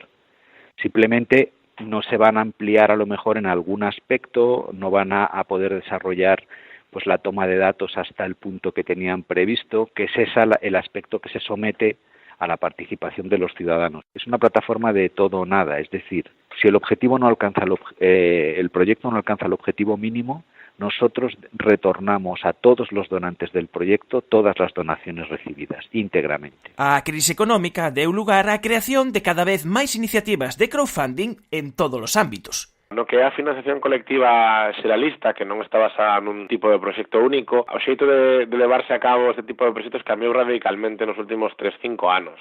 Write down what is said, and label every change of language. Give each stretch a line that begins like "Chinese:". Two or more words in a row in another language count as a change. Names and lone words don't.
Spanish: Simplemente no se van a ampliar a lo mejor en algún aspecto, no van a poder desarrollar pues la toma de datos hasta el punto que tenían previsto, que es el aspecto que se somete a la participación de los ciudadanos. Es una plataforma de todo o nada, es decir, si el objetivo no alcanza el proyecto no alcanza el objetivo mínimo, nosotros retornamos a todos los donantes del proyecto todas las donaciones recibidas, íntegramente.
Galician: A crise económica deu lugar á creación de cada vez máis iniciativas de crowdfunding en todos os ámbitos. No que é a financiación colectiva xeralista, que non está basada nun tipo de proxecto único, o xeito de levarse a cabo este tipo de proxectos cambiou radicalmente nos últimos 3-5 anos.